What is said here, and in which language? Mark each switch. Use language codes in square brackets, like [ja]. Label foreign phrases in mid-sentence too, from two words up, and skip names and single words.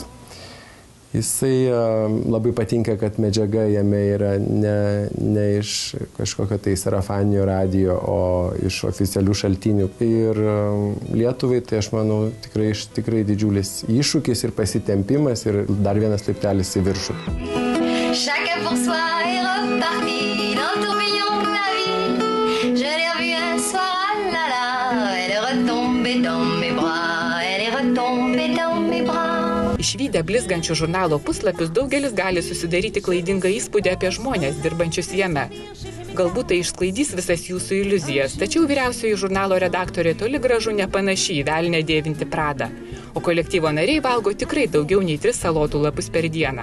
[lt] Jisai labai patinka, kad medžiaga jame yra ne iš kažkokio tai sarafaninio radijo, o iš oficialių šaltinių. Ir Lietuvai, tai aš manau, tikrai didžiulis iššūkis ir pasitempimas ir dar vienas laiptelis į viršų. [fr] Chacun pour soi est reparti dans le tourbillon de la vie. Je l'ai revue un soir, ah là là, elle est retombée dans mes bras, elle est retombée dans mes bras. [lt] Išvydę blizgančių žurnalo puslapius, daugelis gali susidaryti klaidingą įspūdį apie žmonės, dirbančius jame. Galbūt tai išsklaidys visas jūsų iliuzijas, tačiau vyriausioji žurnalo redaktorė toli gražu nepanaši į velnią dėvinti Pradą, o kolektyvo nariai valgo tikrai daugiau nei 3 salotų lapus per dieną.